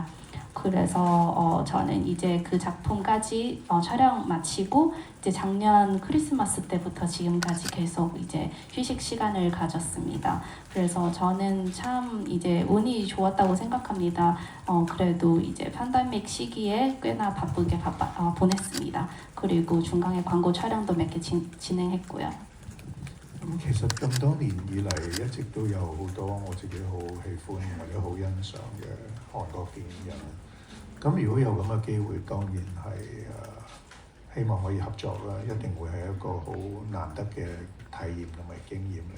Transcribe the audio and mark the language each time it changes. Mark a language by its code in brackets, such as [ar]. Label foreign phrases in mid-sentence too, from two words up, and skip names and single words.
[ko] 그래서 저는 이제 그 작품까지 촬영 마치고 이제 작년 크리스마스 때부터 지금까지 계속 이제 휴식 시간을 가졌습니다. 그래서 저는 참 이제 운이 좋았다고 생각합니다. 그래도 이제 팬데믹 시기에 꽤나 바쁘게 보냈습니다. 그리고 중간에 광고 촬영도 몇 개 진행했고요. [yue] 其實咁多年以嚟，一直都有好多我自己好喜歡或者好欣賞嘅韓國電影人。咁如果有咁嘅機會，當然係希望可以合作啦，一定會係一個好難得嘅體驗同埋經驗嚟。